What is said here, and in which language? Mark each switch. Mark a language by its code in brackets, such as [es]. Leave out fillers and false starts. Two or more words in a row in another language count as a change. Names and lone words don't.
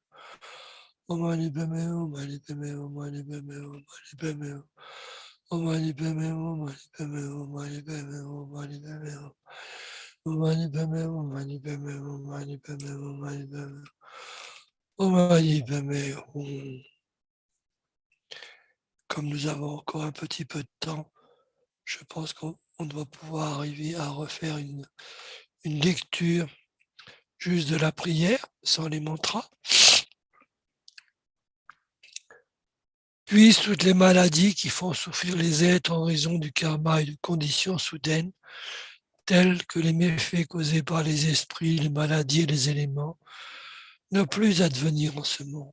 [sa] Om Mani Padme Hum, Om Mani Padme Hum, Om Mani Padme Hum, Om Mani Padme Hum. Om Mani Padme Hum, Om Mani Padme Hum, Om Mani Padme Hum, Om Mani Padme Hum. Om Mani Padme Hum, Om Mani Padme Hum, Om Mani Padme Hum, Om Mani Padme Hum. Om Mani Padme Hum. [fr] Comme nous avons encore un petit peu de temps, je pense qu'on doit pouvoir arriver à refaire une lecture juste de la prière, sans les mantras. Puissent toutes les maladies qui font souffrir les êtres en raison du karma et de conditions soudaines, telles que les méfaits causés par les esprits, les maladies et les éléments, ne plus advenir en ce monde.